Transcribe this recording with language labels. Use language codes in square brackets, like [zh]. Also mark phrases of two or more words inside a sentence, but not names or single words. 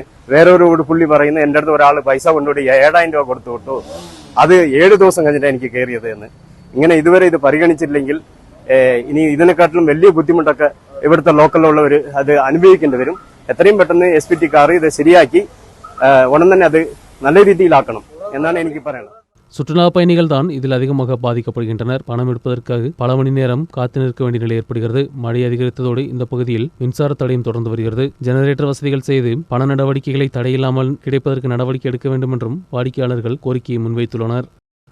[ml] വേറൊരു പുള്ളി പറയുന്നത് എൻ്റെ അടുത്ത് ഒരാൾ പൈസ കൊണ്ടുപോയി 7,000 രൂപ കൊടുത്തു വിട്ടു, അത് 7 ദിവസം കഴിഞ്ഞിട്ടാണ് എനിക്ക് കയറിയത് എന്ന്. ഇങ്ങനെ ഇതുവരെ ഇത് പരിഗണിച്ചില്ലെങ്കിൽ ഇനി ഇതിനെക്കാട്ടിലും വലിയ ബുദ്ധിമുട്ടൊക്കെ ഇവിടുത്തെ ലോക്കലിലുള്ളവർ അത് അനുഭവിക്കേണ്ടി വരും. എത്രയും പെട്ടെന്ന് SPT-ക്കാർ ഇത് ശരിയാക്കി ഉടൻ തന്നെ അത് நல்ல രീതിയിലാക്കണം എന്നാണ് എനിക്ക് പറയാനുള്ളത്. [ta] சுற்றுலா பயணிகள் தான் இதில் அதிகமாக பாதிக்கப்படுகின்றனர். பணம் எடுப்பதற்காக பல மணி நேரம் காத்து நிற்க வேண்டிய நிலை ஏற்படுகிறது. மழை அதிகரித்ததோடு இந்த பகுதியில் மின்சார தடையும் தொடர்ந்து வருகிறது. ஜெனரேட்டர் வசதிகள் செய்து பண நடவடிக்கைகளை தடையில்லாமல் கிடைப்பதற்கு நடவடிக்கை எடுக்க வேண்டும் என்றும் வாடிக்கையாளர்கள் கோரிக்கையை முன்வைத்துள்ளனர்.